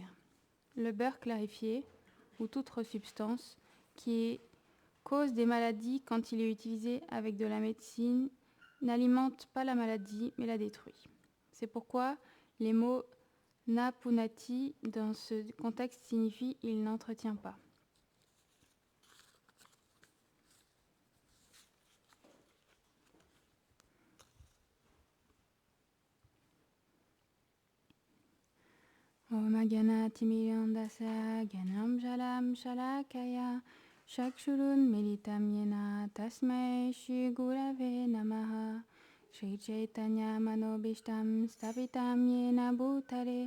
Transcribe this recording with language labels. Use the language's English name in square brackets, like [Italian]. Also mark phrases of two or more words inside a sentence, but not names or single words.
[French] Le beurre clarifié, ou toute autre substance, qui est cause des maladies quand il est utilisé avec de la médecine, n'alimente pas la maladie, mais la détruit. C'est pourquoi les mots napunati dans ce contexte signifient « il n'entretient pas ». [Sanskrit] Om Gyanati Mirandasa Gyanam Jalam Shalakaya Shakshurun Militam Yena Tasmai Shri Gurave Namaha Shri Chaitanya Manobishtam Stapitam Yena Bhutare